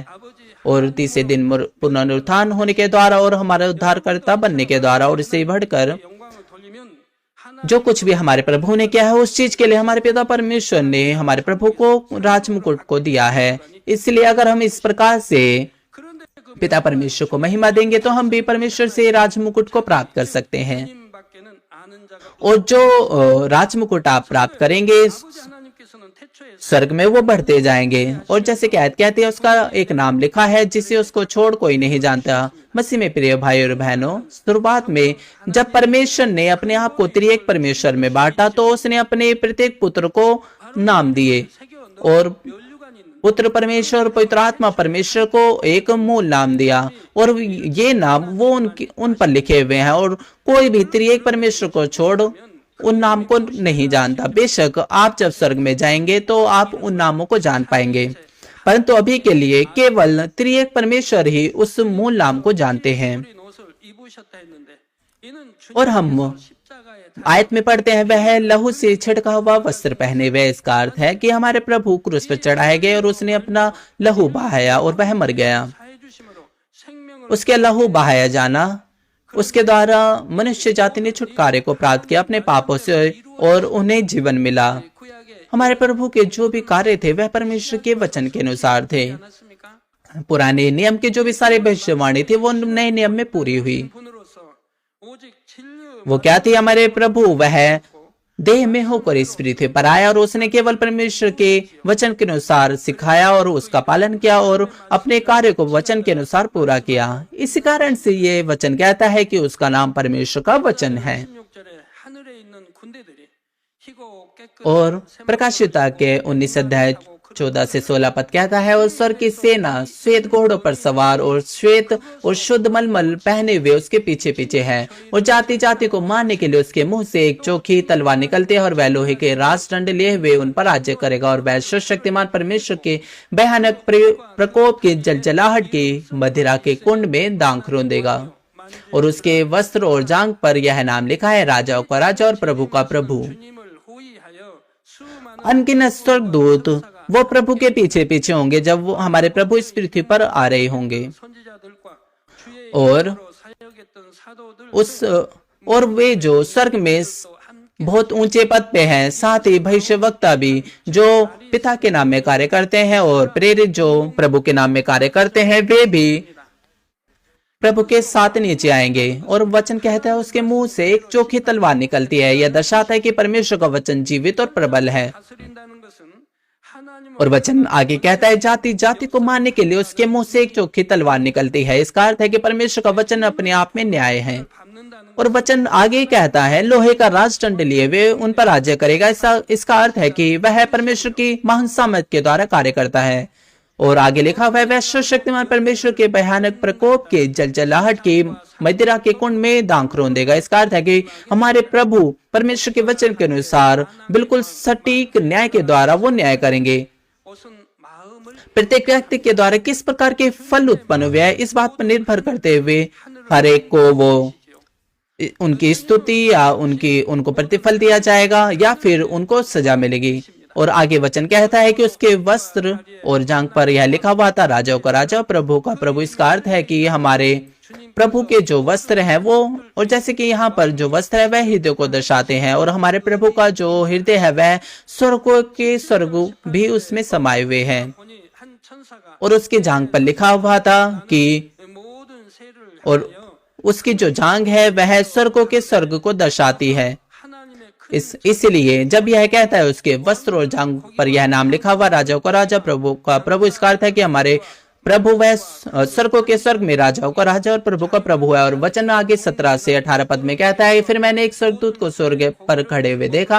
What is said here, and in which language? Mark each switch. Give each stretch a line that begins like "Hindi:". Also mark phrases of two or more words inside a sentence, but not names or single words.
Hindi: और तीसरे दिन पुनरुत्थान होने के द्वारा और हमारा उद्धारकर्ता बनने के द्वारा और इसे बढ़कर जो कुछ भी हमारे प्रभु ने किया है उस चीज के लिए हमारे पिता परमेश्वर ने हमारे प्रभु को राजमुकुट को दिया है। इसलिए अगर हम इस प्रकार से पिता परमेश्वर को महिमा देंगे तो हम भी परमेश्वर से राजमुकुट को प्राप्त कर सकते हैं।
Korean: 주님밖에는 아는 자가
Hindi: और जो राजमुकुट आप प्राप्त करेंगे
Korean: 아버지 하나님께서는 태초에
Hindi: स्वर्ग में वो बढ़ते जाएंगे। और जैसे कि आयत कहती है, उसका एक नाम लिखा है जिसे उसको छोड़ कोई नहीं जानता। मसीह में प्रिय भाई और बहनों, शुरुआत में जब परमेश्वर ने अपने आप को त्रिएक परमेश्वर में बांटा तो उसने अपने प्रत्येक पुत्र को नाम दिए और
Korean: 멸류관이 있는
Hindi: पुत्र परमेश्वर और पवित्र आत्मा परमेश्वर को एक मूल नाम दिया और ये नाम वो उन पर लिखे हुए हैं और कोई भी त्रिएक परमेश्वर को छोड़ उन नाम को नहीं जानता। बेशक आप जब स्वर्ग में जाएंगे तो आप उन नामों को जान पाएंगे, परंतु अभी के लिए केवल त्रिएक परमेश्वर ही उस मूल नाम को जानते हैं।
Korean: 흰 옷을 입으셨다 했는데 이는
Hindi: और हम
Korean: 십자가에
Hindi: आयत में पढ़ते हैं, वह लहू से छिड़का हुआ वस्त्र पहने हुए। इसका अर्थ है कि हमारे प्रभु क्रूस पर चढ़ाए गए और उसने अपना लहू बहाया और वह मर गया।
Korean: 사해 주심으로 생명을
Hindi: उसके लहू बहाया जाना, उसके द्वारा मनुष्य जाति ने छुटकारे को प्राप्त किया अपने पापों से और उन्हें जीवन मिला।
Korean: 구약에
Hindi: हमारे प्रभु के जो भी कार्य थे वह परमेश्वर के वचन के अनुसार थे।
Korean: 않았습니까?
Hindi: पुराने नियम के जो भी सारे भविष्यवाणी थी वो नए नियम में पूरी हुई।
Korean: 분으로서 오직 진리의
Hindi: वो क्या थी? हमारे प्रभु वह देह में होकर इस पृथ्वी पर आया और उसने केवल परमेश्वर के वचन के अनुसार सिखाया और उसका पालन किया और अपने कार्य को वचन के अनुसार पूरा किया। इसी कारण से ये वचन कहता है कि उसका नाम परमेश्वर का वचन है।
Korean: 16절에 하늘에 있는 군대들이 희고 깨끗
Hindi: और प्रकाशिता के 19 अध्याय 14 से 16 पद कहता है, और स्वर्ग की सेना श्वेत घोड़ों पर सवार और श्वेत और शुद्ध मलमल पहने हुए उसके पीछे पीछे है और जाति जाति को मारने के लिए उसके मुंह से एक चोखी तलवार निकलती है और वह लोहे के राजदंड लिए हुए उन पर राज्य करेगा और वह शक्तिमान परमेश्वर के भयानक प्रकोप की जलजलाहट की मदिरा के कुंड में दांख रोंदेगा। और उसके वस्त्र और जांघ पर यह नाम लिखा है, राजाओं का राजा और प्रभु का प्रभु।
Korean: 주님을 호위하여 수많은
Hindi: अनगिनत स्वर्गदूत वो प्रभु के पीछे पीछे होंगे जब वो हमारे प्रभु इस पृथ्वी पर आ रहे होंगे।
Korean: 선지자들과 주의
Hindi: और
Korean: 이름으로 사역했던 사도들
Hindi: उस और वे जो स्वर्ग में बहुत ऊंचे पद पे हैं, साथ ही भविष्यवक्ता भी जो पिता के नाम में कार्य करते हैं और प्रेरित जो प्रभु के नाम में कार्य करते हैं, वे भी प्रभु के साथ नीचे आएंगे। और वचन कहता है उसके मुंह से एक चोखी तलवार निकलती है। यह दर्शाता है कि परमेश्वर का वचन जीवित और प्रबल है।
Korean: 다스린다는 것은 하나님을
Hindi: और वचन आगे कहता है, जाति जाति को मारने के लिए उसके मुंह से एक चोखी तलवार निकलती है। इसका अर्थ है कि परमेश्वर का वचन अपने आप में न्याय है।
Korean: 밟는다는
Hindi: और वचन आगे कहता है, लोहे का राजदंड लिए वे उन पर राज्य करेगा। इसका अर्थ है कि वह परमेश्वर की महान सामर्थ के द्वारा कार्य करता है। और आगे लिखा हुआ है, वह सर्वशक्तिमान परमेश्वर के भयानक प्रकोप के जलजलाहट की मदिरा के कुंड में दांख रोंदेगा। इसका अर्थ है कि हमारे प्रभु परमेश्वर के वचन के अनुसार बिल्कुल सटीक न्याय के द्वारा वो न्याय करेंगे।
Korean: 옷은 마음을
Hindi: प्रत्येक व्यक्ति के द्वारा किस प्रकार के फल उत्पन्न हुए हैं, इस बात पर निर्भर करते हुए हर एक को वो उनकी स्तुति या उनको प्रतिफल दिया जाएगा या फिर उनको सजा मिलेगी। और आगे वचन कहता है कि उसके वस्त्र और जांघ पर यह लिखा हुआ था, राजाओं का राजा प्रभु का प्रभु। इसका अर्थ है कि हमारे प्रभु के जो वस्त्र हैं वो, और जैसे कि यहाँ पर जो वस्त्र है वह हृदय को दर्शाते हैं, और हमारे प्रभु का जो हृदय है वह स्वर्गों के स्वर्ग भी उसमें समाये हुए हैं।
Korean: 보니 한 천사가
Hindi: और उसके जांघ पर लिखा हुआ था कि
Korean: 모든 새를
Hindi: और उसकी जो जांघ है वह स्वर्गों के स्वर्ग को दर्शाती है।
Korean: 하나님의 큰
Hindi: इसलिए जब यह कहता है उसके वस्त्र और जांघ पर यह नाम लिखा हुआ, राजाओं का राजा प्रभु का प्रभु, इसका अर्थ है कि हमारे प्रभु वह स्वर्गों के स्वर्ग में राजाओं का राजा और प्रभु का प्रभु है। और वचन आगे 17 से 18 पद में कहता है, फिर मैंने एक स्वर्गदूत को स्वर्ग पर खड़े हुए देखा।